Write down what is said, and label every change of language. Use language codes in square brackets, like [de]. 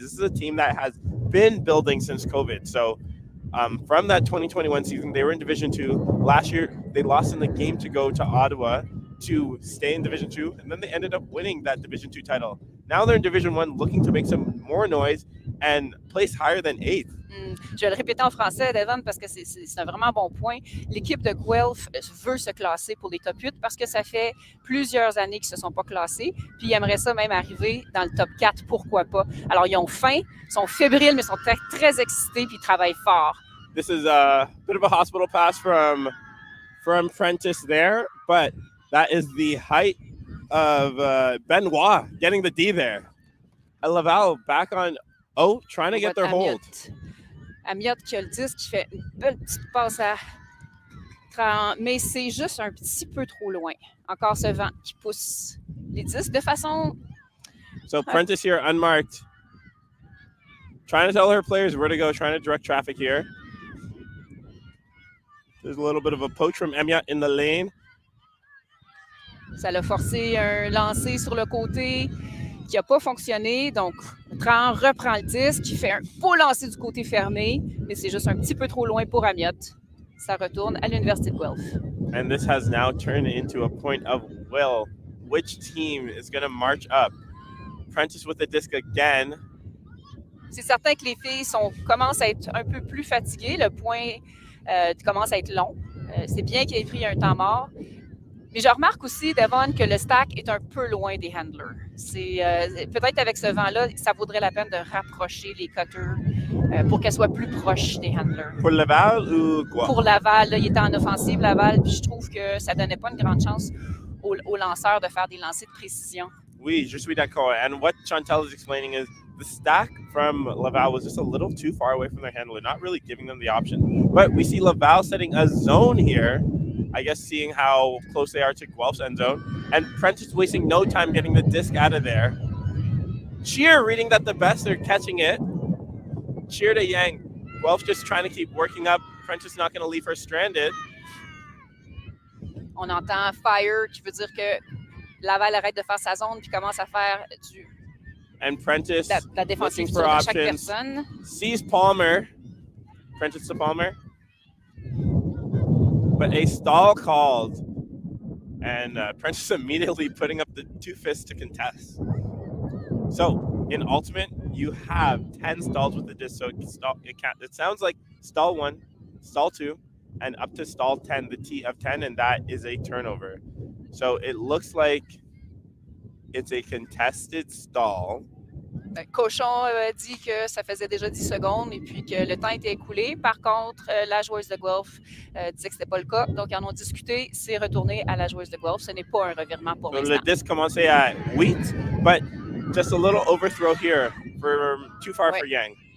[en] This is a team that has been building since COVID. So from that 2021 season, they were in Division 2. Last year, they lost in the game to go to Ottawa to stay in Division 2, and then they ended up winning that Division 2 title. Now they're in Division 1 looking to make some more noise and place higher than 8th. [fr] Je vais le répéter en français, Devon, parce que c'est un vraiment bon point. L'équipe de Guelph veut se classer pour les top 8 parce que ça fait plusieurs années qu'ils ne se sont pas classés. Puis ils aimeraient ça même arriver dans le top 4, pourquoi pas. Alors ils ont faim, ils sont fébriles, mais ils sont très, très excités puis ils travaillent fort. [en] This is a bit of a hospital pass from Prentice there, but that is the height of Benoit getting the D there. Laval back on trying to get their hold. [fr] Amiotte qui a le disque, qui fait une belle petite passe à Trahan, mais c'est juste un petit peu trop loin. Encore ce vent qui pousse les disques de façon... [en] So Prentice here unmarked. Trying to tell her players where to go, trying to direct traffic here. There's a little bit of a poach from Amiotte in the lane. [fr] Ça l'a forcé un lancer sur le côté qui n'a pas fonctionné. Donc, Trahan reprend le disque, qui fait un beau lancer du côté fermé, mais c'est juste un petit peu trop loin pour Amiotte. Ça retourne à l'Université de Guelph. [en] And this has now turned into a point of will. Which team is going to march up? Prentice with the disc again. [fr] C'est certain que les filles commencent à être un peu plus fatiguées. Le point commence à être long. C'est bien qu'il ait pris un temps mort. Mais je remarque aussi, Devon, que le stack est un peu loin des handlers. Peut-être avec ce vent-là, ça vaudrait la peine de rapprocher les cutters pour qu'elles soient plus proches des handlers. Pour Laval ou quoi? Pour Laval, là, il était en offensive, Laval, puis je trouve que ça ne donnait pas une grande chance aux lanceurs de faire des lancers de précision. Oui, je suis d'accord. [en] And what Chantel is explaining is the stack from Laval was just a little too far away from their handler, not really giving them the option. But we see Laval setting a zone here, I guess seeing how close they are to Guelph's end zone. And Prentice wasting no time getting the disc out of there. Cheer reading that the best, they're catching it. Cheer to Yang. Guelph just trying to keep working up. Prentice not going to leave her stranded. [fr] On entend fire, qui veut dire que Laval arrête de faire sa zone puis commence à faire [en] And Prentice [fr] la défensive [en] looking for [fr] de chaque [en] options. [fr] personne. [en] Sees Palmer. Prentice to Palmer. But a stall called. And Prentice immediately putting up the two fists to contest. So in Ultimate, you have 10 stalls with the disc. So it sounds like stall 1, stall 2, and up to stall 10, the tee of 10, and that is a turnover. So it looks like it's a contested stall. [fr] Cochon dit que ça faisait déjà 10 secondes et puis que le temps était écoulé. Par contre, la joueuse de Guelph disait que ce n'était pas le cas. Donc, ils en ont discuté. C'est retourné à la joueuse de Guelph. Ce n'est pas un revirement pour l'instant. Le disc commençait à 8, [en] but just a little overthrow here, too far for Yang.